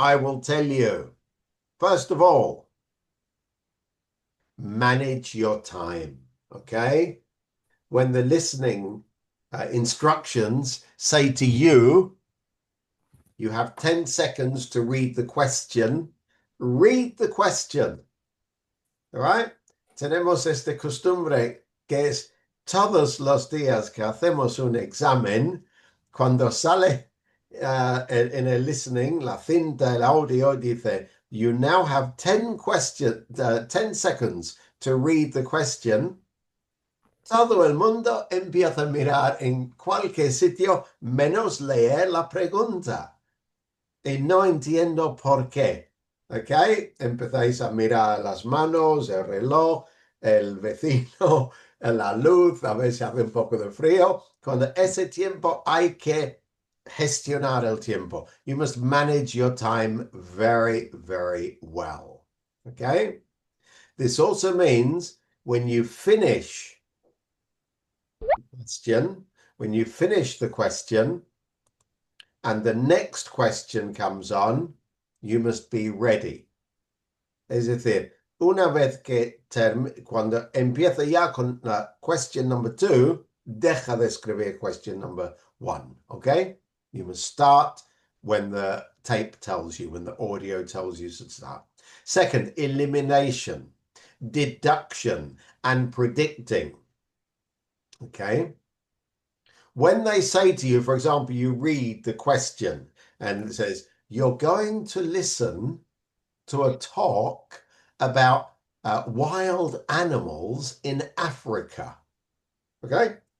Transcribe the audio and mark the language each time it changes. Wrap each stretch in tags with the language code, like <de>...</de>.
<en>I will tell you. First of all, manage your time. Okay. When the listening instructions say to you, you have 10 seconds to read the question. Read the question. All right.</en> <es>Tenemos esta costumbre que es todos los días que hacemos un examen, cuando sale en el listening, la cinta, el audio dice,</es> <en>you now have 10 seconds to read the question.</en> <es>Todo el mundo empieza a mirar en cualquier sitio menos leer la pregunta. Y no entiendo por qué. ¿Ok? Empezáis a mirar las manos, el reloj, el vecino, la luz, a ver si hace un poco de frío. Cuando ese tiempo hay que gestionar el tiempo.</es> <en>You must manage your time very, very well. Okay? This also means when you finish the question and the next question comes on, you must be ready.</en> <es>Es decir, una vez que cuando empieza ya con la</es> <en>question number 2,</en> <es>deja de escribir</es> <en>question number 1,</en> <es>okay?</es> <en>You must start when the tape tells you, when the audio tells you to start. Second, elimination, deduction, and predicting, okay? When they say to you, for example, you read the question and it says, you're going to listen to a talk about wild animals in Africa. Okay?</en>